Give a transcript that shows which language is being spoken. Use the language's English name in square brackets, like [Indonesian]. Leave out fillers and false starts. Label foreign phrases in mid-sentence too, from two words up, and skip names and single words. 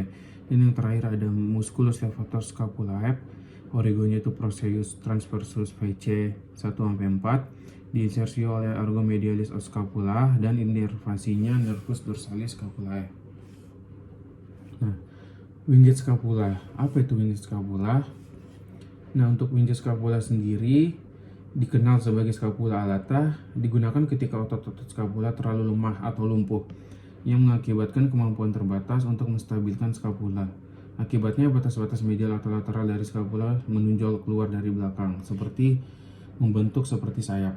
[Indonesian] Dan yang terakhir ada [Latin] musculus levator scapulae, [Indonesian] origonya itu [Latin] processus transversus [Indonesian] VC 1-4, diinsersi oleh [Latin] argo medialis scapula, [Indonesian] dan inervasinya [Latin] nervus dorsalis scapulae. [Indonesian] Nah, [English] winged scapula. [Indonesian] Apa itu [English] winged scapula? [Indonesian] Nah, untuk [English] winged scapula [Indonesian] sendiri dikenal sebagai [Latin] scapula alata, [Indonesian] digunakan ketika otot-otot scapula terlalu lemah atau lumpuh, yang mengakibatkan kemampuan terbatas untuk menstabilkan scapula. Akibatnya batas-batas medial atau lateral dari scapula menonjol keluar dari belakang, membentuk seperti sayap.